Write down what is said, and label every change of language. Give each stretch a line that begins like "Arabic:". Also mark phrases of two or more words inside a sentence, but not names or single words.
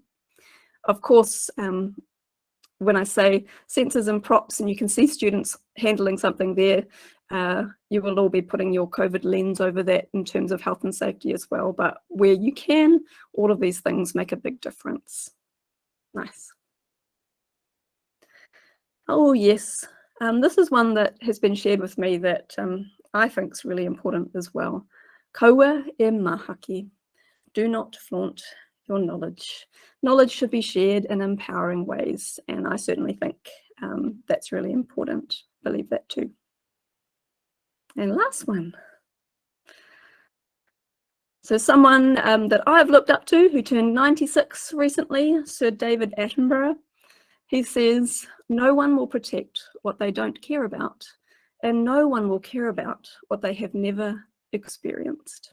English: Of course, when I say senses and props and you can see students handling something there, you will all be putting your COVID lens over that in terms of health and safety as well. But where you can, all of these things make a big difference. Nice. Oh, yes. This is one that has been shared with me that I think is really important as well.
Māori: Kaua e mahaki.
English: Do not flaunt your knowledge. Knowledge should be shared in empowering ways, and I certainly think that's really important. Believe that too. And last one. So someone that I've looked up to who turned 96 recently, Sir David Attenborough, he says, no one will protect what they don't care about, and no one will care about what they have never experienced.